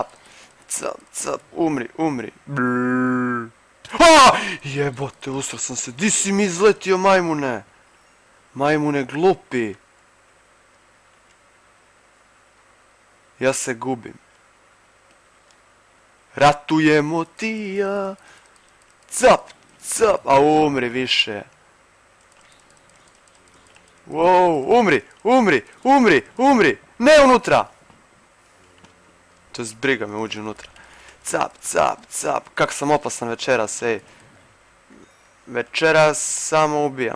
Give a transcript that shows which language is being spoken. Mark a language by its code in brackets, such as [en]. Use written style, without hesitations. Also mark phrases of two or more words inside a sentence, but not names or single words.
[hr] Cap, cap. Umri. Brrrr. Jebote, usro sam se. Di si mi izletio, majmune? Majmune glupi. Ja se gubim. Ratujemo ti ja. Cap, cap. A umri više. Wow, umri! Ne unutra! To je zbriga me, uđi unutra. Cap. Kak sam opasan večeras, ej. Večeras samo ubijam.